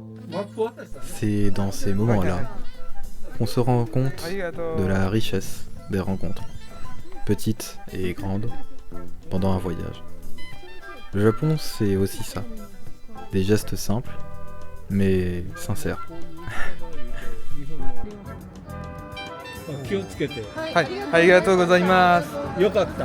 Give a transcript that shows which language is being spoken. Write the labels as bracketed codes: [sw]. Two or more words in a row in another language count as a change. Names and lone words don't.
[fr] C'est dans ces moments-là qu'on se rend compte de la richesse des rencontres, petites et grandes, pendant un voyage. Le Japon, c'est aussi ça. Des gestes simples, mais sincères. [ja] 気をつけて。はい、ありがとうございます。よかった。